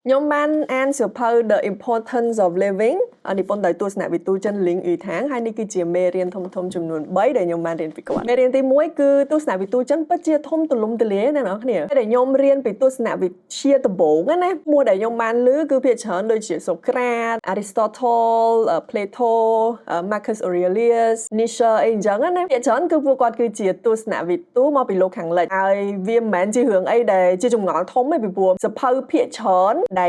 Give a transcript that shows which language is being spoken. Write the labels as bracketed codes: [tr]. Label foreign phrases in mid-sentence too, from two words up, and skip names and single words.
[km] nhóm ban an suppose the importance of living និពន្ធដោយទស្សនវិទូចិនលីងអ៊ីថាងហើយនេះគឺជាមេរៀនធំចំនួន3ដែលខ្ញុំបានរៀនពីគាត់មេរៀនទី1គឺទស្សនវិទូចិនពិតជាធំទូលំទូលាយណាស់អ្នកនរគ្នាដែលខ្ញុំរៀនពីទស្សនវិជ្ជាដំបូងណាឈ្មោះដែលខ្ញុំបានឮគឺ ភាគច្រើនដូចជាសូក្រាត Aristotle Plato Marcus Aurelius Nietzsche អីអញ្ចឹងណាភាគច្រើនគឺពួកគាត់គឺជាទស្សនវិទូមកពីលោកខាងលិចហើយវាមិនមែនជារឿងអីដែលជាចម្ងល់ធំទេពីព្រោះសភៅភាគច្រើនដែល